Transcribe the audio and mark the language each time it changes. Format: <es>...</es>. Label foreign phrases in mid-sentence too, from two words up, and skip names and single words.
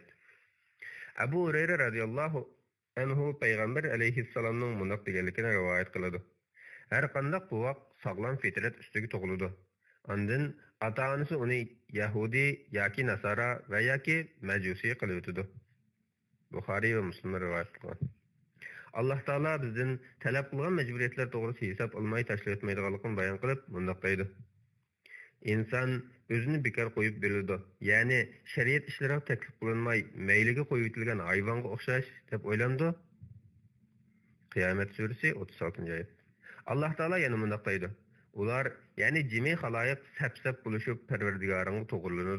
<uz>Abu Hurayra</uz> <ar>رضي الله عنه</ar> <uz>payg'ambar alayhissalomning mundoq deganligini rivoyat qiladi: Har qanday quvoq sog'lom fitrat ustiga tug'iladi. Ondan ota-onasi uni Yahudi yoki Nasara va yoki Majusi qilib o'tadi. Buxoriy va Muslim rivoyat qilgan.</uz> <ar>الله تعالى</ar> <uz>bizdan talab qilgan majburiyatlar to'g'risida hisob olmay tashlab o'tmaydiganligini bayon qilib, bunday deydi: İnsan özünü bekar qo'yib beradi. Ya'ni shariat ishlariga taklif qilinmay, mayliga qo'yib etilgan hayvonga o'xshash deb o'ylandi. Qiyomat surasi 36-oyat.</uz> <ar>الله تعالى</ar> <uz>yana bunday deydi: Ular, ya'ni jimi xaloyiq sap-sap bo'lishib Parvardigoringga to'g'rilanadi.</uz>